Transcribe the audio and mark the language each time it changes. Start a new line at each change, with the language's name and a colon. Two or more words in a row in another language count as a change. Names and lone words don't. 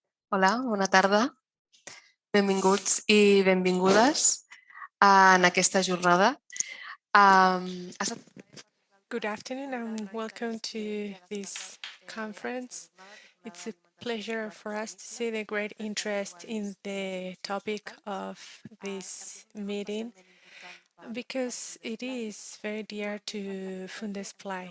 Catalan: Hola, bona tarda. Benvinguts i benvingudes en aquesta jornada.
English: Good afternoon and welcome to this conference. It's a pleasure for us to see the great interest in the topic of this meeting because it is very dear to Fundesplai.